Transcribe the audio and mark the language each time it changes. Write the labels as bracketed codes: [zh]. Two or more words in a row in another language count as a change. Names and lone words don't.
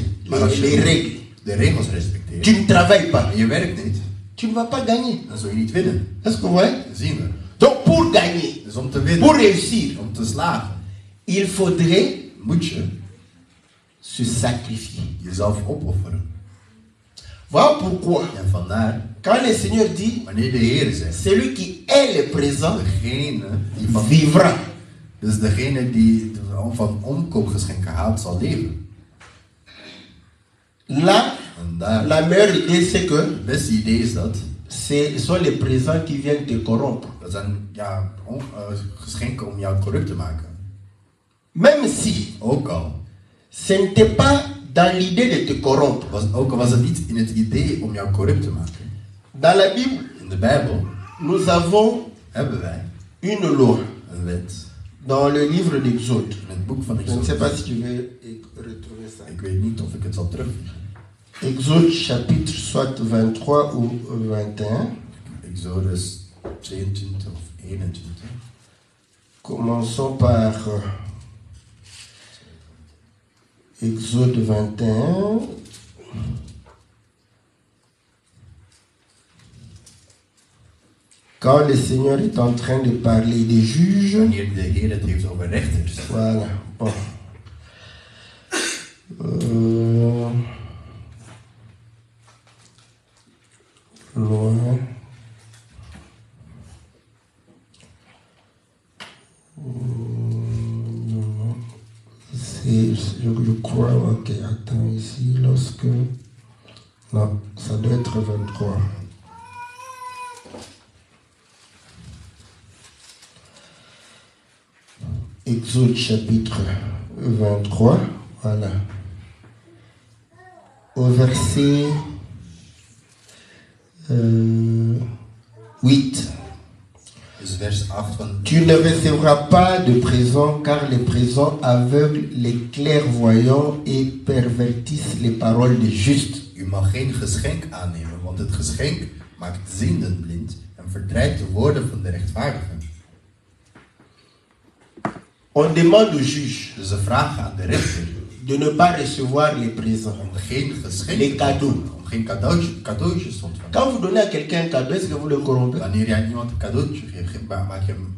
[nl] Maar als [fr] les je règles, [nl] de regels respecteert [fr] tu ne travailles pas, [nl] en je werkt niet, [fr] tu ne vas pas gagner. [nl] dan zul je niet winnen. [fr] Est-ce que vous voyez? [nl] Dat zien we. [fr] Donc pour gagner, [nl] Dus om te winnen, [fr] pour réussir, [nl] om te slagen, [fr] il faudrait [nl] moet je [fr] se sacrifier. [nl] jezelf opofferen. [fr] Voilà pourquoi, [nl] En vandaar, [fr] quand le Seigneur dit, [nl] wanneer de Heer zegt, [fr] celui qui est le présent [nl] degene die van, [fr] vivra. [nl] dus degene die van omkoopgeschenken houdt, zal leven. [fr] Là, [nl] En daar, [fr] la meilleure idée, c'est que [nl] het beste idee is dat, [fr] ce sont les présents qui viennent te corrompre. [nl] dat zijn ja, geschenken om jou corrupt te maken. [fr] Même si [nl] Ook al [fr] ce n'était pas dans l'idée de te corrompre. [nl] ook al was het niet in het idee om jou corrupt te maken. [fr] Dans la Bible, [nl] In de Bijbel [fr] nous avons [nl] hebben wij [fr] une loi. [nl] een wet. [fr] Dans le livre d'Exode. [nl] In het boek van [fr] Je ne sais pas [nl] Exodus. [fr] si tu veux retrouver ça. [nl] Ik weet niet of ik het zal terugvinden. [fr] Exode chapitre soit 23 ou 21. [nl] Exodus 22 of 21. [fr] Commençons par Exode 21. Quand le Seigneur est en train de parler des juges, [nl] Wanneer de Heer het heeft over rechters. [fr] voilà. Bon. Loin. Je crois, ok, attends ici, lorsque... Non, ça doit être 23. Exode chapitre 23, voilà. Au verset 8. [nl] Dus vers 8 van... [fr] Tu ne recevras pas de présent car les présents aveuglent les clairvoyants et pervertissent les paroles des justes. [nl] U mag geen geschenk aannemen, want het geschenk maakt zienden blind en verdraait de woorden van de rechtvaardigen. [fr] On demande au juge [nl] Dus ze vragen aan de rechter [fr] de ne pas recevoir les présents, [nl] om geen geschenk [fr] les cadeaux. [nl] om geen cadeautjes te ontvangen. [fr] Quand vous donnez à quelqu'un un cadeau, est-ce que vous le corrompez? [nl] Wanneer jij iemand een cadeautje geeft, maak je hem